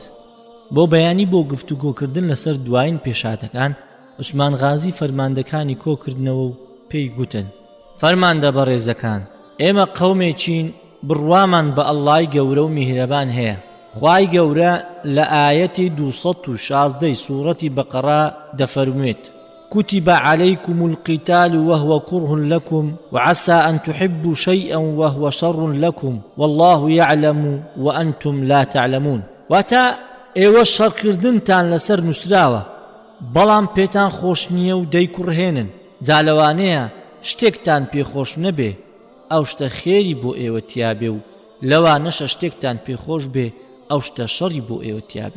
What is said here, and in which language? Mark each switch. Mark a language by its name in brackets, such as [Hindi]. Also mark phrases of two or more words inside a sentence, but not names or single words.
[Central Kurdish] بۆ بەیانی بۆ گفتوگۆکردن لەسەر دوایین پێشاتەکان، عوسمان غازی فەرماندەکانی کۆکردنەوە و پێی گوتن: فەرماندە بەڕێزەکان، ئێمە قەومێکین بڕوامان بە ئەڵڵای گەورە و میهرەبان هەیە. خوای گەورە لە ئایەتی 216 سوورەتی بەقەرا دەفەرموێت: [Arabic] كتب عليكم القتال وهو كره لكم وعسى أن تحبوا شيئا وهو شر لكم والله يعلم وأنتم لا تعلمون. [Central Kurdish] واتا ئێوە شەڕکردنتان لەسەر نووسراوە، بەڵام پێتان خۆش نییە و دەیکوڕهێنن. جا لەوانەیە شتێکتان پێخۆش نەبێ، ئەو شتە خێری بۆ ئێوە تیابێ و لەوانەشە شتێکتان پێخۆش بێ، ئەو شتە شەڕی بۆ ئێوە تیابێ.